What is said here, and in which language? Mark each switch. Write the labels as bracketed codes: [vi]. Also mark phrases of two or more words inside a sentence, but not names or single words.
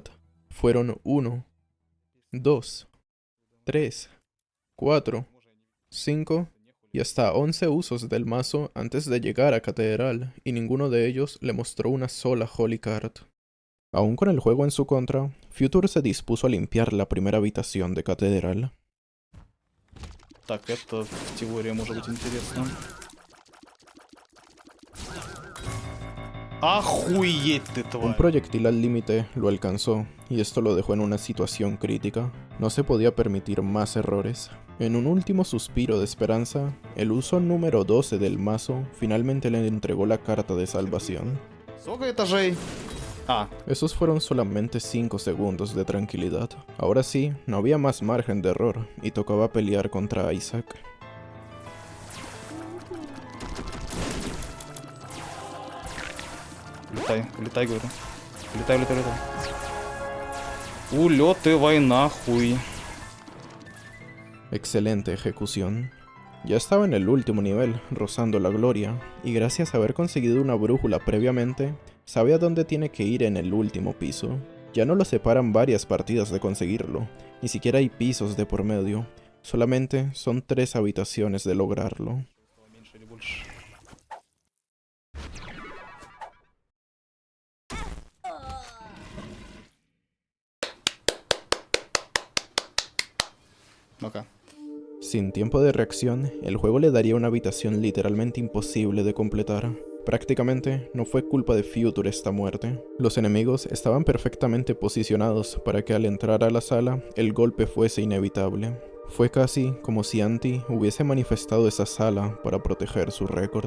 [es] Fueron 1, 2, 3, 4, 5 y hasta 11 usos del mazo antes de llegar a Catedral, y ninguno de ellos le mostró una sola Holy Card. Aún con el juego en su contra, Future se dispuso a limpiar la primera habitación de Catedral. [ru] Так, это в теории может быть интересно. Охуеть ты, [es] Un [ru] тварь! [es] proyectil al límite lo alcanzó, y esto lo dejó en una situación crítica. No se podía permitir más errores. En un último suspiro de esperanza, el uso número 12 del mazo finalmente le entregó la carta de salvación. [ru] Сколько этажей? [es] Esos fueron solamente 5 segundos de tranquilidad. Ahora sí, no había más margen de error, y tocaba pelear contra Isaac. [ru] Улетай, говорю. Улетай. Улетывай нахуй. [es] Excelente ejecución. Ya estaba en el último nivel, rozando la gloria, y gracias a haber conseguido una brújula previamente, sabe a dónde tiene que ir en el último piso. Ya no lo separan varias partidas de conseguirlo, ni siquiera hay pisos de por medio, solamente son 3 habitaciones de lograrlo. [ru] Ну-ка. [es] Sin tiempo de reacción, el juego le daría una habitación literalmente imposible de completar. Prácticamente no fue culpa de Future esta muerte. Los enemigos estaban perfectamente posicionados para que al entrar a la sala, el golpe fuese inevitable. Fue casi como si Anti hubiese manifestado esa sala para proteger su récord.